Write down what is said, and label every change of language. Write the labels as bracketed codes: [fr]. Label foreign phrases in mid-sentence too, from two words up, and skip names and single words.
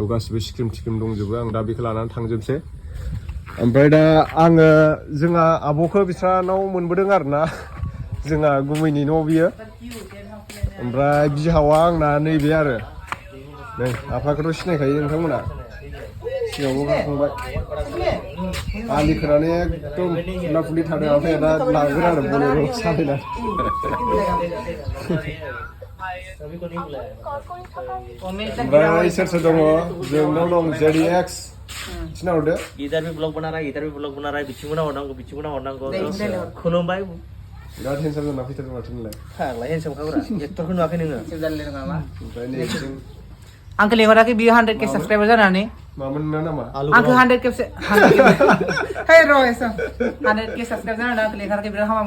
[brx] गासिबो स्क्रिम दंजोबो आं दा बेखौ लानानै थांजोबसै ओमफ्राय दा आङो जोंहा आब'खौ बिस्रानाव मोनबोदों आरोना जोंहा गुमैनि न' बियो ओमफ्राय बिहावा आंना नैबे आरो नै आफाखौथ' सिनायखायो नोंथांमोना सिगाङावबो गाखांबाय आलि खोनानै एकदम फुला फुलि थादों ओमफ्राय दा लागोन आरो बलेर' सालायनानै ओमफ्राय सोर दङ जोंनाव दं JDX सिना हरदो [hi] इधर भी ब्लॉग बना रहा है [brx] बिथिंगुना हरनांगौ खुलुमबाय दा टेनसन जाना फैथारदों माथो नोंलाय फाग्ला हेन्डसाम खाब्रा एक्टरखौ नुवाखै नोङो सेबजान लिरनो नामा ओमफ्राय नै जों आंखौ लेंहराखै बियो 100 के सब्सक्राइबर जानानै मामोन नामा आंखौ 100 के हे र' एसा 100 के सब्सक्राइबर जानानै आंखौ लेंहराखै बिराद हामा